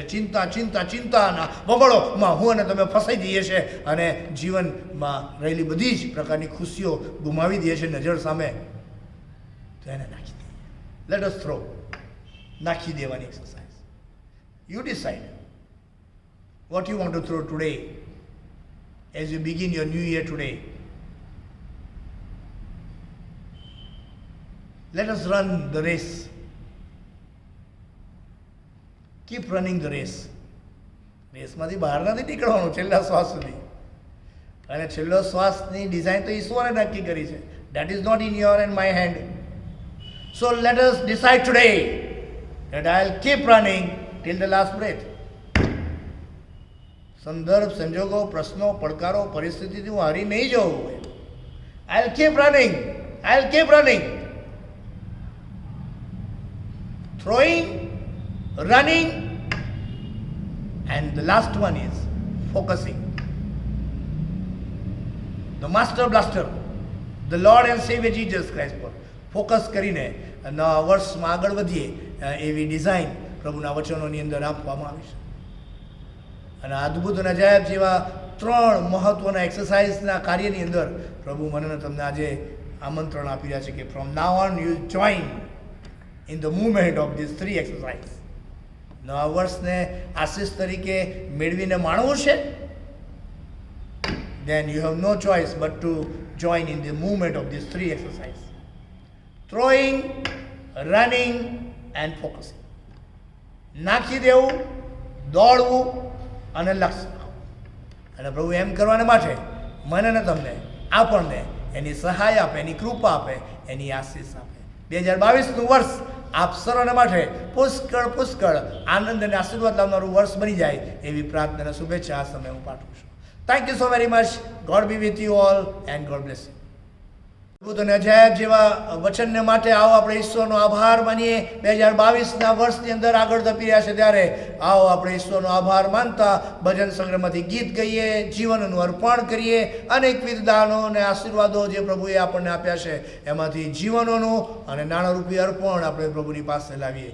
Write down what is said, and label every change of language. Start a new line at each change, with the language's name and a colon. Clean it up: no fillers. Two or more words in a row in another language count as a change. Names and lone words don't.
Gujarati: ચિંતાના બગડોમાં હું અને તમે ફસાઈ જઈએ છીએ અને જીવનમાં રહેલી બધી જ પ્રકારની ખુશીઓ ગુમાવી દઈએ છીએ નજર સામે. તો એને નાખી દઈએ.
English: let us throw.
Gujarati: નાખી દેવાની એક્સરસાઇઝ.
English: you decide. what you want to throw today as you begin your new year today. Let us run the race. Keep running the race.
Gujarati: રેસમાંથી બહાર નથી નીકળવાનું છેલ્લા શ્વાસ સુધી. અને છેલ્લો શ્વાસની ડિઝાઇન તો ઈશ્વરે નક્કી કરી છે.
English: That is not in your and my hand. So let us decide today that I'll keep running till the last breath.
Gujarati: સંદર્ભ, સંજોગો, પ્રશ્નો, પડકારો, પરિસ્થિતિથી હું હારી નહીં જવું.
English: I'll keep running. I'll keep running. Throwing, running, and the last one is focusing. The master blaster, the Lord and Savior Jesus Christ
Gujarati: પર ફોકસ કરીને નવા વર્ષમાં આગળ વધીએ એવી ડિઝાઇન પ્રભુના વચનોની અંદર આપવામાં આવી છે. અને અદ્ભુત અને અજાયબ જેવા 3 મહત્વના એક્સરસાઇઝના કાર્યની અંદર પ્રભુ મને તમને આજે આમંત્રણ આપી રહ્યા છે કે
English: from now on you join in the movement of these 3 exercise.
Gujarati: નવા વર્ષને આશીષ તરીકે મેળવીને માણવું છે,
English: then you have no choice but to join in the movement of these 3 exercises: throwing, running and focusing.
Gujarati: નાખી દેવું, દોડવું અને લક્ષ્ય. અને પ્રભુ એમ કરવાને માટે મને ને તમને આપણને એની સહાય આપે, એની કૃપા આપે, એની આશીષ આપે. 2022નું વર્ષ આપ સર્વને માટે પુષ્કળ આનંદ અને આશીર્વાદ લાવનારું વર્ષ બની જાય એવી પ્રાર્થના અને શુભેચ્છા આ સમયે હું પાઠવું છું.
English: Thank you so very much. God be with you all and God bless you.
Gujarati: અદ્ભુત અને અજાયબ જેવા વચનને માટે આવો આપણે ઈશ્વરનો આભાર માનીએ. 2022ના વર્ષની અંદર આગળ ધપી રહ્યા છે ત્યારે આવો આપણે ઈશ્વરનો આભાર માનતા ભજન સંગ્રહમાંથી ગીત ગાઈએ, જીવનનું અર્પણ કરીએ. અનેકવિધ દાનો અને આશીર્વાદો જે પ્રભુએ આપણને આપ્યા છે એમાંથી જીવનોનું અને નાણારૂપી અર્પણ આપણે પ્રભુની પાસે લાવીએ.